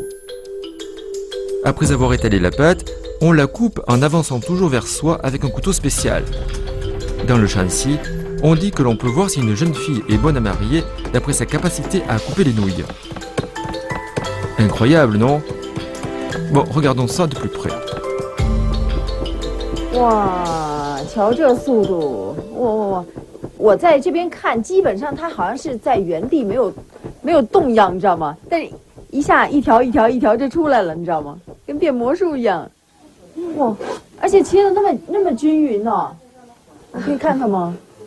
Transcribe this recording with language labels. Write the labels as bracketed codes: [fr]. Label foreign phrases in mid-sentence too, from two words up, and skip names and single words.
[fr] Après avoir étalé la pâte, on la coupe en avançant toujours vers soi avec un couteau spécial. Dans le Shanxi, on dit que l'on peut voir si une jeune fille est bonne à marier d'après sa capacité à couper les nouilles. Incroyable, non? Bon, regardons ça de plus près. [zh] 哇，瞧这速度！我在这边看，基本上它好像是在原地没有动样，你知道吗？但是一下一条一条一条就出来了，你知道吗？跟变魔术一样。哇，而且切的那么均匀呢，我可以看看吗？